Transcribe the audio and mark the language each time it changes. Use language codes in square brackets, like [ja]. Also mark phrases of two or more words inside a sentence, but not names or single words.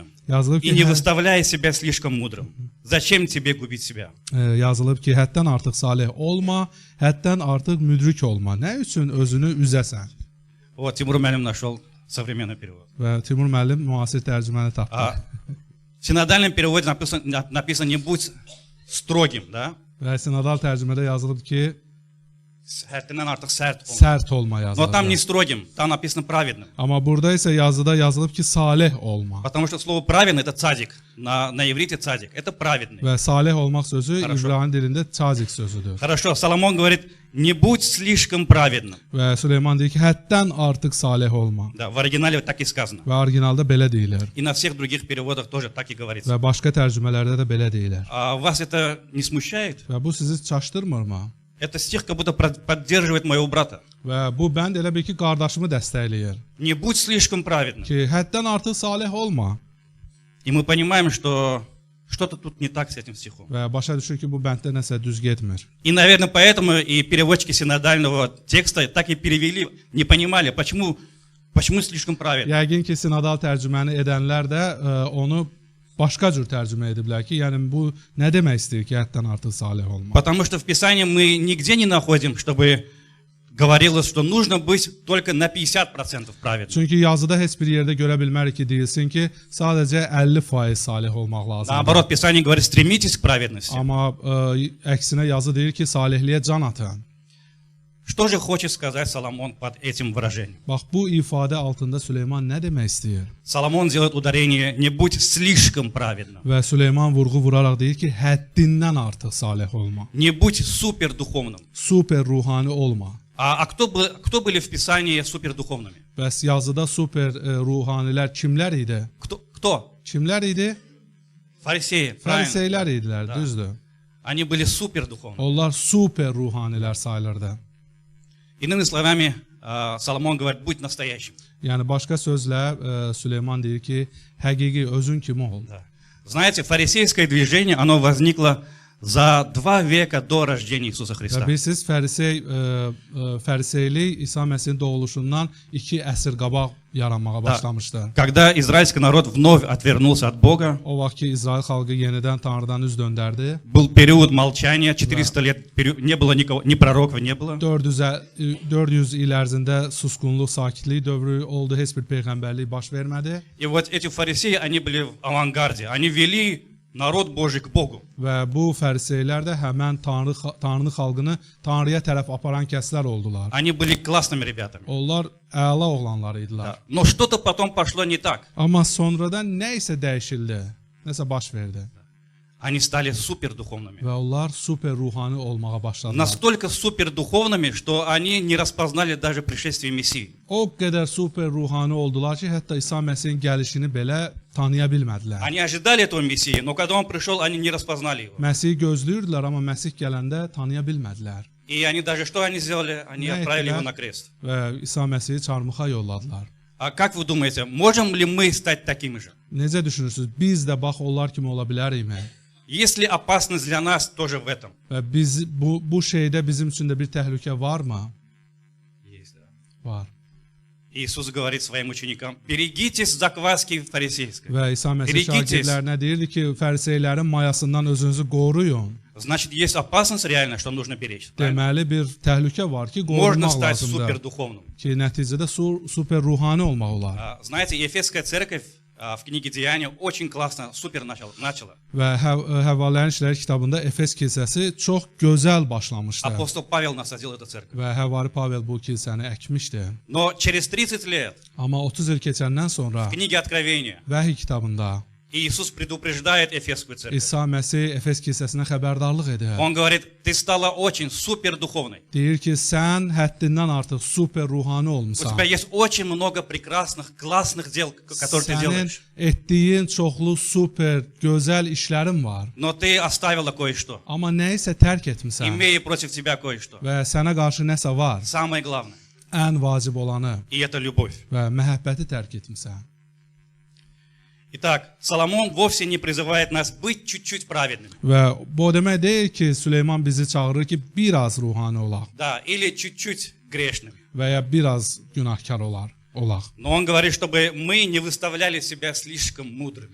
[az] Yazılıb [ru] и [az] ki, [ru] не выставляй себя слишком мудрым. Зачем тебе губить себя? [az] yazılıb ki, həddən artıq salih olma, həddən artıq müdrik olma. Nə üçün özünü üzəsən? [ru] Вот, Тимур Мялим нашел современный перевод. [az] Və Timur müəllim müasir tərcüməni tapdı. [ru] В синодальном переводе написано «не будь строгим», да? [az] Və sinodal tərcümədə yazılıb ki, Həddindən artıq sərt olma. sərt olma [ru] Но там не [az] yazılıb. [ru] строгим, там написано праведным. [az] Amma burada isə yazıda yazılıb ki, salih olma. [ru] Потому что слово праведный это цадик. На иврите цадик. Это праведный. [az] Və salih olmaq sözü [ru] Хорошо. [az] İbrani dilində çazik sözüdür. [ru] Хорошо, Соломон говорит, не будь слишком праведным. [az] Və Süleyman deyir ki, həddən artıq salih olma. [ru] Да, в оригинале так и сказано. [az] Və orijinalda belə deyilir. [ru] И на всех других переводах тоже так и говорится. [az] Və başqa tərcümələrdə də belə deyilir. [ru] А вас это не смущает? [az] Və bu sizi çaşdırmırmı? [ru] Это стих как будто поддерживает моего брата. [az] Və bu bənd elə bil ki, qardaşımı dəstəkləyir. [ru] Не будь слишком праведным. [az] Ki, həddən artıq salih olma. [ru] И мы понимаем, что что-то тут не так с этим стихом. [az] Və başa düşür ki, bu bənddə nəsə düz getmir. [ru] И, наверное, поэтому и переводчики синодального текста так и перевели, не понимали, почему слишком праведно. [az] Yəqin ki, sinodal tərcüməni edənlər də onu başqa cür tərcümə ediblər ki, yəni bu nə demək istəyir ki, həddən artıq salih olma. [ru] Потому что в Писании мы нигде не находим, чтобы говорилось, что нужно быть только на 50% праведным. [az] Çünki yazıda heç bir yerdə görə bilmərik ki, deyilsin ki, sadəcə 50% salih olmaq lazımdır. [ru] Наоборот, Писание говорит, стремитесь к праведности. [az] Amma əksinə yazı deyir ki, salihliyə can atın. [ru] Что же хочет сказать Соломон под этим выражением? [az] Bax, bu ifadə altında Süleyman nə demək istəyir? [ru] Соломон делает ударение, не будь слишком праведным, [az] Və Süleyman vurğu vuraraq deyir ki, həddindən artıq salih olma. [ru] не будь супердуховным. [az] Super ruhani olma. [ru] А кто были в Писании супердуховными? [az] Bəs yazıda super ruhanilər kimlər idi? [ru] Кто? [az] Kimlər idi? [ru] Фарисеи, правильно? [az] Fariseylər idilər, [ru] Да. [az] düzdür. [ru] Они были супердуховными. [az] Onlar super ruhanilər sayılırdı. [ru] Иными словами, Соломон говорит, будь настоящим. [az] Yəni başqa sözlə Süleyman deyir ki, həqiqi özün kimi ol. [ru] Да. Знаете, фарисейское движение, оно возникло за 2 века до рождения Иисуса [az] Və [ru] Христа. [az] bilirsiniz, Fariseylik İsa Məsihin doğuluşundan 2 əsr qabaq yaranmağa başlamışdı. [ru] Когда израильский народ вновь отвернулся от Бога, [az] O vaxt ki İsrail xalqı yenidən Tanrıdan üz döndərdi. [ru] был период молчания, 400 лет, не было никого, ни пророков не было. [az] 400 il ərzində susqunluq, sakitlik dövrü oldu, heç bir peyğəmbərlik baş vermədi. [ru] И вот эти фарисеи, они были в авангарде, они вели народ Божий к Богу. [az] Və bu fəriseylər də həmən Tanrı xalqını Tanrıya tərəf aparan kəslər oldular. [ru] Они были классными ребятами. [az] Onlar əla oğlanlar idilər. [ru] Да. Но что-то потом пошло не так. [az] Amma sonradan nə isə dəyişildi, nəsə baş verdi. [ru] они стали супердуховными. [az] və onlar super ruhani olmağa başladılar. [ru] Настолько супердуховными, что они не распознали даже пришествие Мессии. [az] O qədər super ruhani oldular ki, hətta İsa Məsihin gəlişini belə tanıya bilmədilər. [ru] Они ожидали этого Мессии, но когда он пришел, они не распознали его. [az] Məsihi gözləyirdilər, amma Məsih gələndə tanıya bilmədilər [ru] И они даже что они сделали? Они Да, отправили это его да. на крест. [az] və İsa Məsihi çarmıxa yolladılar. [ru] А как вы думаете, можем ли мы стать такими же? [az] Necə düşünürsüz? Biz də bax onlar kimi ola bilərikmi? [ru] Есть ли опасность для нас тоже в этом? [az] Və biz bu şeydə bizim üçün də bir təhlükə varmı? [ru] Есть, да. [az] Var. [ru] Иисус говорит своим ученикам: берегитесь закваски фарисейской. [az] Və İsa Məsih [ru] Берегитесь. [az] şagirdlərinə deyirdi ki, fəriseylərin mayasından özünüzü qoruyun. [ru] Значит, есть опасность реально, что нужно беречь. Правильно? [az] Deməli bir təhlükə var ki, [ru] Можно [az] qorunmaq [ru] стать [az] lazımdır. [ru] супердуховным. [az] Ki nəticədə super ruhani olmaq olar. [ru] Знаете, Ефесская церковь в книге Деяния очень классно, супер начала. [az] Və Həvvələrin İşləri kitabında Efes kilsəsi çox gözəl başlamışdı. [ru] Апостол Павел насадил эту церковь. [az] Və Həvari Pavel bu kilsəni əkmişdi. [ru] Но через 30 лет [az] Amma 30 il keçəndən sonra [ru] в книге Откровения [az] Vəhiy kitabında [ru] Иисус предупреждает Ефесскую церковь. [az] İsa Məsih Efes kilsəsinə xəbərdarlıq edir. [ru] Он говорит: ты стала очень супердуховной. [az] Deyir ki, sən həddindən artıq super ruhani [ru] У [az] olmusan. [ru] тебя есть очень много прекрасных, классных дел, которые ты [az] Sənin [ru] делаешь. [az] etdiyin çoxlu super, gözəl işlərin var. [ru] Но ты оставила кое-что. [az] Amma nəyisə tərk etmisən [ru] Имея против тебя кое-что. [az] və sənə qarşı nəsə var. [ru] Самое главное. [az] Ən vacib olanı [ru] И это любовь. [az] və məhəbbəti tərk etmisən. [ru] Итак, Соломон вовсе не призывает нас быть чуть-чуть праведными. [az] Və bu o demək deyil ki, Süleyman bizi çağırır ki, biraz ruhani olaq [ru] Да, или чуть-чуть грешными. [az] və ya biraz günahkar olaq. [ru] Но он говорит, чтобы мы не выставляли себя слишком мудрыми.